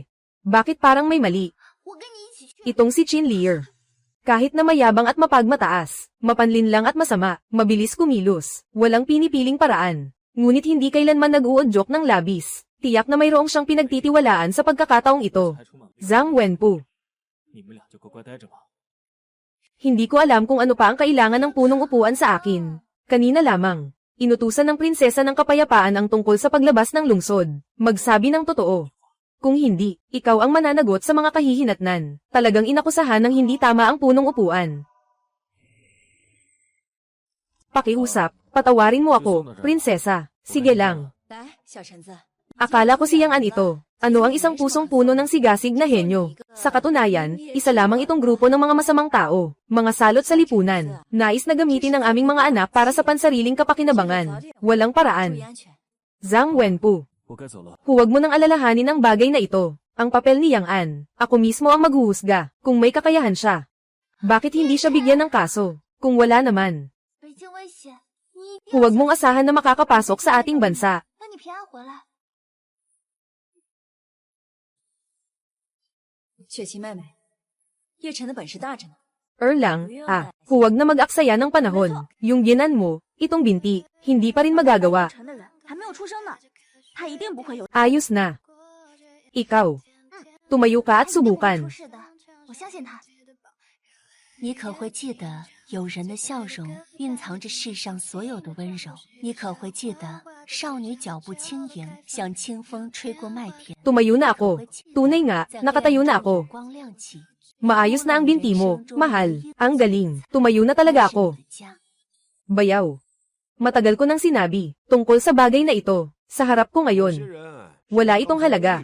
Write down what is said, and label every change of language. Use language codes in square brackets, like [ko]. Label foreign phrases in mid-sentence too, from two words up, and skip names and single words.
[tl] Bakit parang may mali? Itong si Qin Lear. Kahit na mayabang at mapagmataas, mapanlinlang at masama, mabilis kumilos, walang pinipiling paraan. Ngunit hindi kailanman nag-uudyok ng labis. Tiyak na mayroong siyang pinagtitiwalaan sa pagkakataong ito. Zhang Wenpu. [zh] 你们俩就乖乖待着吧。 [tl] Hindi ko alam kung ano pa ang kailangan ng punong upuan sa akin. Kanina lamang, inutusan ng prinsesa ng kapayapaan ang tungkol sa paglabas ng lungsod. Magsabi ng totoo. Kung hindi, ikaw ang mananagot sa mga kahihinatnan. Talagang inakusahan ng hindi tama ang punong upuan. Pakiusap, patawarin mo ako, prinsesa. Sige lang. [zh] 来，小橙子。 [tl] Akala ko siyang ito. Ano ang isang pusong puno ng sigasig na henyo? Sa katunayan, isa lamang itong grupo ng mga masamang tao, mga salot sa lipunan. Nais na gamitin ang aming mga anak para sa pansariling kapakinabangan. Walang paraan. Zhang Wenpu. Huwag mo nang alalahanin ang bagay na ito. Ang papel ni Yang An. Ako mismo ang maghuhusga, kung may kakayahan siya. Bakit hindi siya bigyan ng kaso? Kung wala naman. Huwag mong asahan na makakapasok sa ating bansa. [zh] 雪琪妹妹，叶晨的本事大着呢。 [tl] lang, huwag na mag-aksaya ng panahon. Yung ginan mo, itong binti, hindi pa rin magagawa. [zh] 成的人还没有出生呢，他一定不会有。 [tl] Ayos na. Ikaw. Tumayo ka at subukan. [zh] 我相信他。你可会记得，有人的笑容蕴藏着世上所有的温柔？你可会记得，少女脚步轻盈，像清风吹过麦田。 [tl] Tumayo na ako. Tunay nga, nakatayo na ako. [zh] 光亮起， [tl] Maayos na ang binti mo, mahal. Ang galing. Tumayo na talaga ako. Bayaw. Matagal ko nang sinabi, tungkol sa bagay na ito, sa harap ko ngayon. Wala itong halaga.